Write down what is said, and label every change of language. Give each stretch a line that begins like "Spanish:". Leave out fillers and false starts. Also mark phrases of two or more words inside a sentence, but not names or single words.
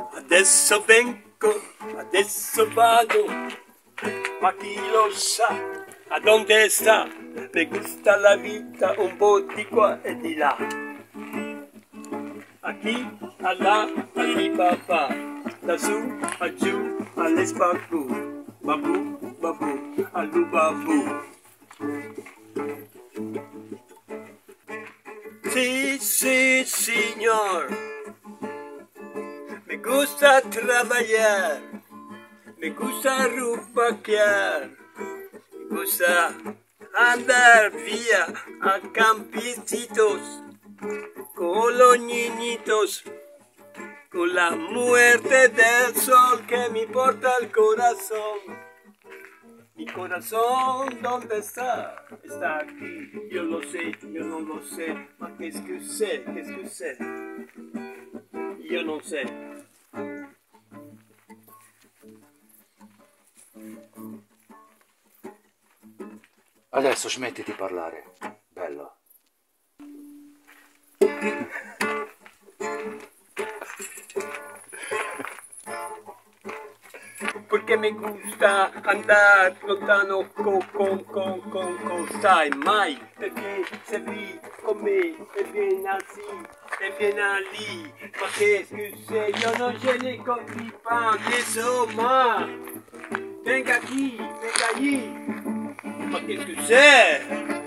Italian: Adesso vengo, adesso vado, ma chi lo sa a dove sta? Mi gusta la vita un po' di qua e di là. Aquí, allà, all'Ibaba, da su, a giù, all'Esbabu, babu, babu, all'Ubabu.
Spanish: Sí, sí, señor. Me gusta trabajar, me gusta rupaquear, me gusta andar vía a campicitos con los niñitos, con la muerte del sol que me importa el corazón. Mi corazón, ¿dónde está? Está aquí, yo lo sé, yo no lo sé,
French: ma qu'est-ce que c'est, qu'est-ce que c'est?
Italian: Io non sé. Adesso smetti di parlare, bello. Perché mi gusta andare lontano sai mai, perché sei lì con me e vieni así e vieni lì, ma che scusa, io non ce ne compri pan, insomma, venga qui, venga lì, ma che scusa?